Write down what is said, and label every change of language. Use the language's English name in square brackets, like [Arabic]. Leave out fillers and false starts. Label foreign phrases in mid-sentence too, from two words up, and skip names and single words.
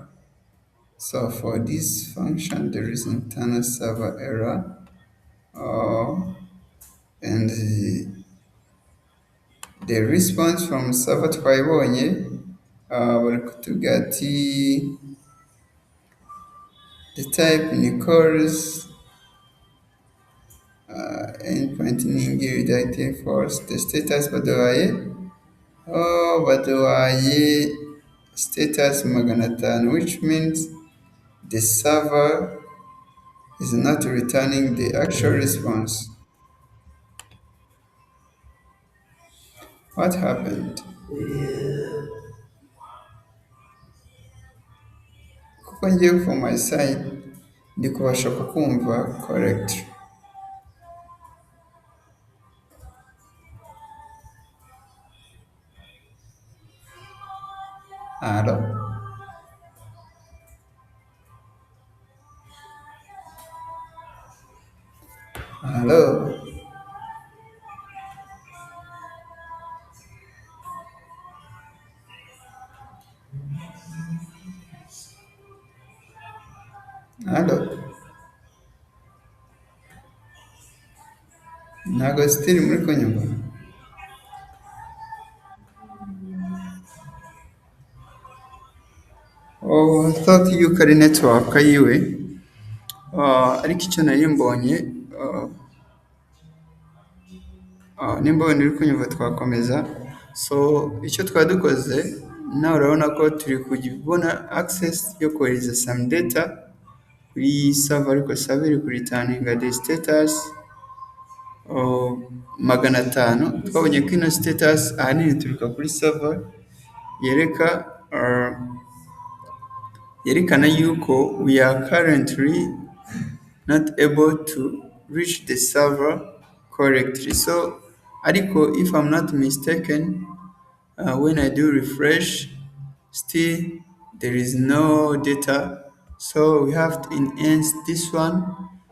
[English] So for this function there is internal server error, and the response from server [Kinyarwanda] twayibonye, bari kutubwira ati [English] the type ni calls endpoint ningi redirecting false, the status baduhaye status 500, which means the server is not returning the actual response. What happened? [Kinyarwanda] Kuko ngiye [English] from my side [Kinyarwanda] ndi kubasha kukumva correct. [English] Hello? Hello? Hello? [Kinyarwanda] Ntago still muri kunyumva? [English] Oh, I thought [Kinyarwanda] yuko ari network yiwe. Ariko icyo nari mbonye, nimba wenda uri kunyumva twakomeza. So icyo twari dukoze, nawe urabona ko turi kubona access yo kohereza [English] some data [Kinyarwanda] kuri server, ariko server iri kuritaninga [English] the status 500. [Kinyarwanda] Twabonye ko ino status ahanini ituruka kuri server yerekana yuko [English] we are currently not able to reach the server correctly. [Kinyarwanda] So ariko if I'm not mistaken, when I do refresh, still there is no data, so we have to enhance this one.